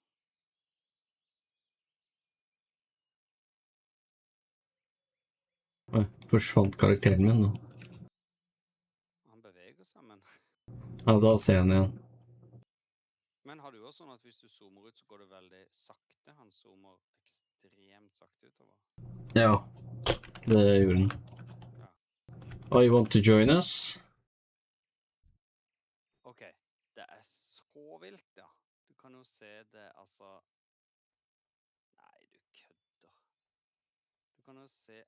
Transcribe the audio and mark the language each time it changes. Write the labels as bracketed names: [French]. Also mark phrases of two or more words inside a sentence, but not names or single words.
[Norwegian] Forsvant karakteren min nå. Han beveger seg, men... Ja, da ser jeg den igjen. Men har du også sånn at hvis du zoomer ut, så går det veldig sakte? Han zoomer ekstremt sakte utover. Ja, det gjorde den. Ja. [English] Oh, you want to join us? [Norwegian] Ok, det er så vilt, ja. Du kan jo se det, altså... Nei, du kødder. Du kan jo se...